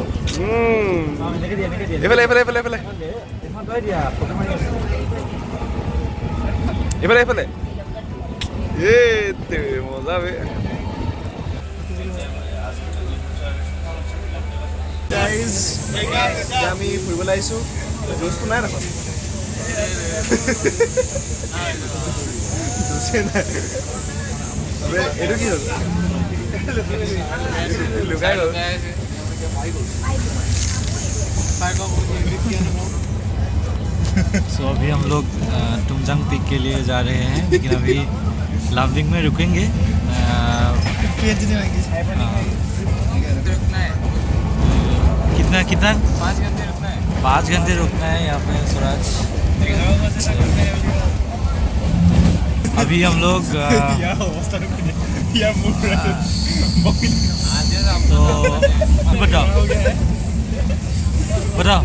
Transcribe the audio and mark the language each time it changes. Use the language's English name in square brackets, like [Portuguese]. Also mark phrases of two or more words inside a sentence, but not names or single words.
[Assamese] এইফালে এইফালে এইফালে এইফালে এইফালে এইফালে মজা বে গাইজ আমি ফুৰিবলৈ আহিছোঁ জুচটো নাই দেখোন জুচে নাই এইটো কি হ'ল লুকাই গ'ল [Hindi] सो अभी हम लोग तुमजांग पीक के लिए जा रहे हैं लेकिन अभी लामडिंग में रुकेंगे कितना कितना 5 घंटे रुकना है यहाँ पे स्वराज अभी हम लोग तो बताओ बताओ